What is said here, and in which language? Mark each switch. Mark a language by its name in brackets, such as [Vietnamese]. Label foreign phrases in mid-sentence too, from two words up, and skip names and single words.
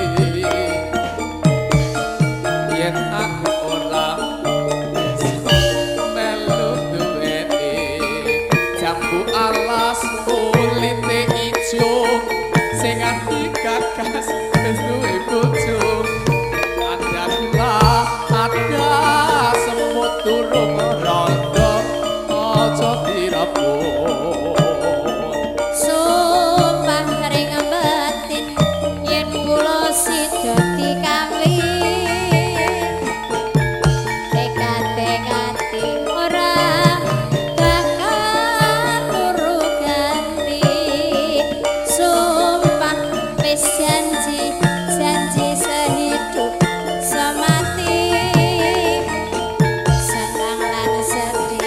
[Javanese] yen aku ora melu duweni jambu alas kulite ijo sing ati gagas wis duwe bojo [Indonesian] ada gula ada semut [Javanese] durung rondo aja dirapun Sumpah ring batin yen kula sida dikawin tekad-tekati ora bakal turu ganti sumpah wis janji [Indonesian] sehidup semati [Javanese] senang lan sedih